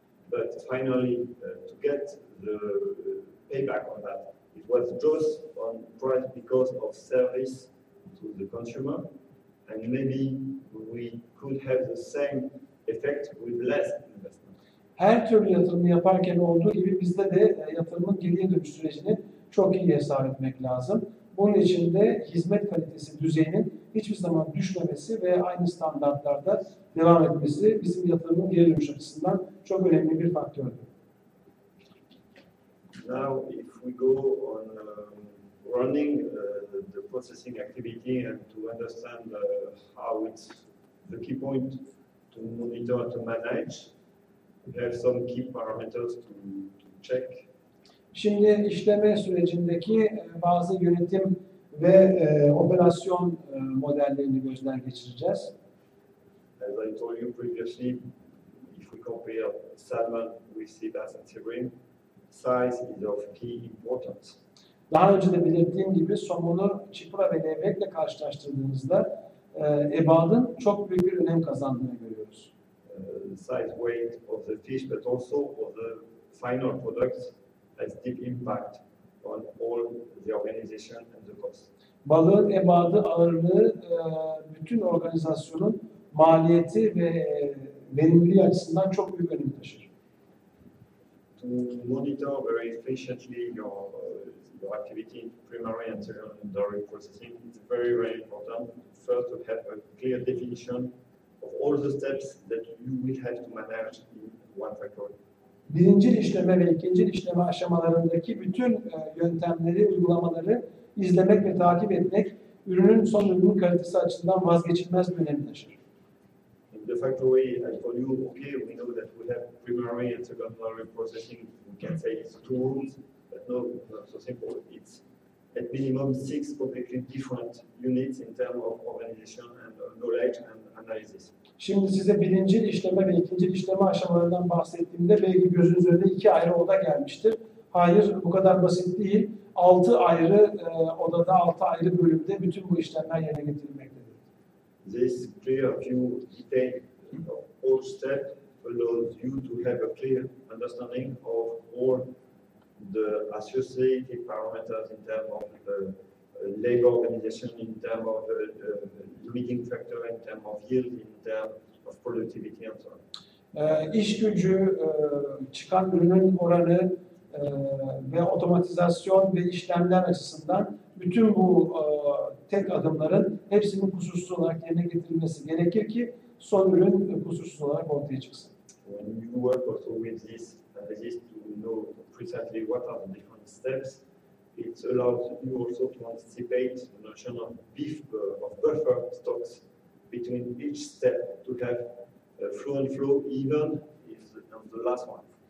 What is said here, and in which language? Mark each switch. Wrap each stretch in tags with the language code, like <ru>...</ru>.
<en>But finally, to get the payback on that, it was just on price because of service to the consumer, and maybe we could have the same effect with less investment.</en> <tr>Her türlü yatırımı yaparken olduğu gibi bizde de yatırımın geriye dönüş sürecini çok iyi hesap etmek lazım. Bunun için de hizmet kalitesi düzeyinin hiçbir zaman düşmemesi ve aynı standartlarda devam etmesi bizim yatırımın geri dönüş açısından çok önemli bir faktördür.</tr> <en>Now, if we go on running the processing activity and to understand how it's the key point to monitor, to manage, we have some key parameters to check.</en> <tr>Şimdi işleme sürecindeki bazı yönetim ve operasyon modellerini gözden geçireceğiz.</tr> <en>As I told you previously, if we compare salmon with sea bass and sea bream, size is of key importance.</en> <tr>Daha önce de belirttiğim gibi somonu, çipura ve levrekle karşılaştırdığımızda ebadın çok büyük bir önem kazandığını görüyoruz.</tr> <en>Size, weight of the fish, but also of the final products has deep impact on all the organization and the cost.</en> <tr>Balığın ebadı, ağırlığı bütün organizasyonun maliyeti ve verimliliği açısından çok büyük önem taşır.</tr> <en>To monitor very efficiently your activity in primary and secondary processing, it's very, very important. First, to have a clear definition of all the steps that you will have to manage in one factory.</en> <tr>Birincil işleme ve ikincil işleme aşamalarındaki bütün yöntemleri, uygulamaları izlemek ve takip etmek ürünün son ürünün kalitesi açısından vazgeçilmez bir önem taşır.</tr> <en>In the factory, I told you, okay, we know that we have primary and secondary processing. We can say it's 2 rooms, but no, not so simple. It's at minimum 6 completely different units in terms of organization and knowledge and analysis.</en> <tr>Şimdi size birincil işleme ve ikincil işleme aşamalarından bahsettiğimde belki gözünüz önüne iki ayrı oda gelmiştir. Hayır, bu kadar basit değil. 6 ayrı odada, 6 ayrı bölümde bütün bu işlemler yerine getirilmektedir.</tr> <en>This clear view detail of all steps allows you to have a clear understanding of all the associated parameters in terms of leg organization, in terms of limiting factor, in terms of yield, in terms of productivity and so on.</en> <tr>İş gücü, çıkan ürünün oranı ve otomatizasyon ve işlemler açısından bütün bu tek adımların hepsinin kusursuz olarak yerine getirilmesi gerekir ki son ürün kusursuz olarak ortaya çıksın.</tr> <en>When you work also with this analysis to know precisely what are the different steps, it allows you also to anticipate the notion of buffer stocks between each step to have flow and flow even if the last one.</en>